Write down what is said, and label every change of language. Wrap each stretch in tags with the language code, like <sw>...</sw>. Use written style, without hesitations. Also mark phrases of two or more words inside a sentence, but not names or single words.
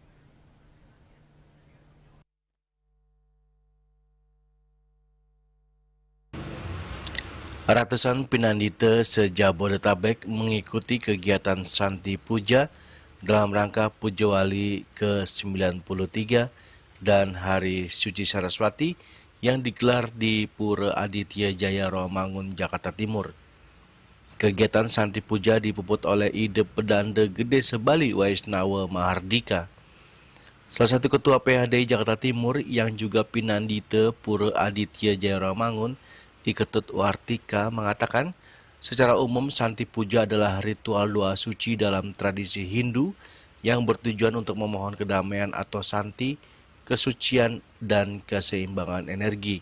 <id>Ratusan Pinandita se-Jabodetabek mengikuti kegiatan Santi Puja dalam rangka Puja Wali ke-93 dan Hari Suci Saraswati yang digelar di Pura Aditya Jaya Rawamangun, Jakarta Timur. Kegiatan Santi Puja dipuput oleh Ide Pedanda Gede Sebali Waisnawa Mahardika. Salah satu ketua PHDI Jakarta Timur yang juga Pinandita Pura Aditya Jaya Rawamangun, Iketut Wartika, mengatakan secara umum Santi Puja adalah ritual doa suci dalam tradisi Hindu yang bertujuan untuk memohon kedamaian atau santi, kesucian, dan keseimbangan energi.</id>